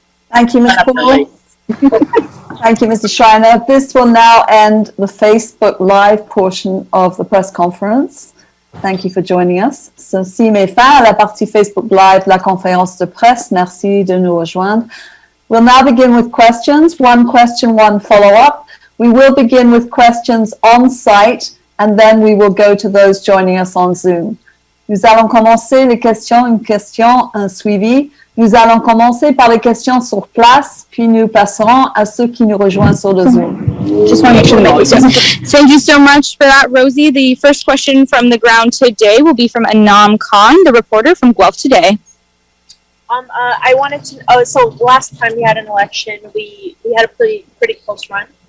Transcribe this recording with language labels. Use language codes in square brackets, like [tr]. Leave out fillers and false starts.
[en] Thank you, Ms. Paul. Thank you, Mr. Schreiner. This will now end the Facebook Live portion of the press conference. Thank you for joining us. [fr] Ceci met fin à la partie Facebook Live de la conférence de presse. Merci de nous rejoindre. [en] We'll now begin with questions. One question, one follow-up. We will begin with questions on site, and then we will go to those joining us on Zoom. [fr] Nous allons commencer les questions, une question, un suivi. Nous allons commencer par les questions sur place, puis nous passerons à ceux qui nous rejoignent sur le Zoom. [en] Just want to make sure the mic is on. Thank you so much for that, Rosie. The first question from the ground today will be from Anam Khan, the reporter from Guelph Today. I wanted to. So last time we had an election, we had a pretty close run.